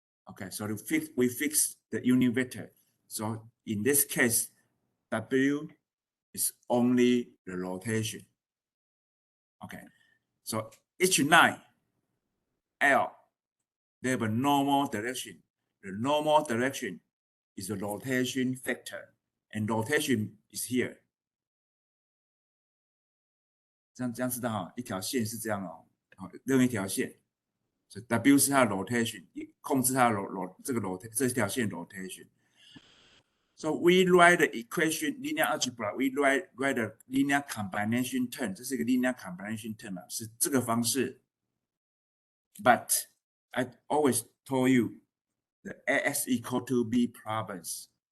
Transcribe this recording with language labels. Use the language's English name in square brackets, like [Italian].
[English] Okay, so we fix the unit vector. So in this case, W is only the rotation. Okay, so each line L, they have a normal direction. The normal direction is the rotation factor, and rotation is here. [Chinese] 这样知道哈，一条线是这样哦，好，任意一条线，所以 W 是它的 rotation， 控制它的这条线 rotation。 [English] So we write the equation linear algebra, we write the linear combination term， [Chinese] 这是一个 linear combination term 啊，是这个方式。 [English] But I always told you the AX equal to B problems.